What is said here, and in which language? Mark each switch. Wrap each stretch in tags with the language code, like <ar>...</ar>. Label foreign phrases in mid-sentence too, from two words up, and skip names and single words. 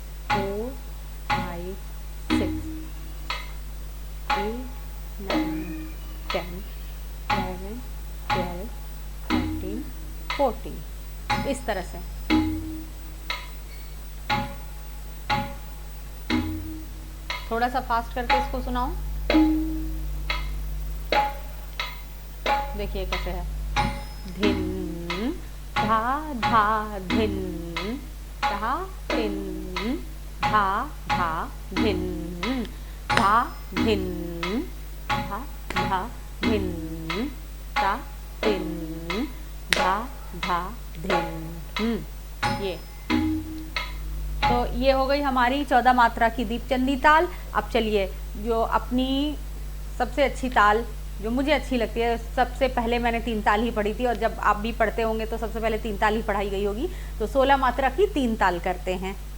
<hi>4 5 6 8 9 10 11 12 13 14 इस तरह से। थोड़ा सा फास्ट करके इसको सुनाओ, देखिए कैसे है। धिन धा धा धिन धा तिन धा धा धिन धा धिन धा धा धिन धा तिन धा धा धिन। ये तो ये हो गई हमारी 14 मात्रा की दीपचंदी ताल। अब चलिए जो अपनी सबसे अच्छी ताल जो मुझे अच्छी लगती है, सबसे पहले मैंने 3 ताल ही पढ़ी थी और जब आप भी पढ़ते होंगे तो सबसे पहले 3 ताल ही पढ़ाई गई होगी, तो 16 मात्रा की 3 ताल करते हैं।</hi>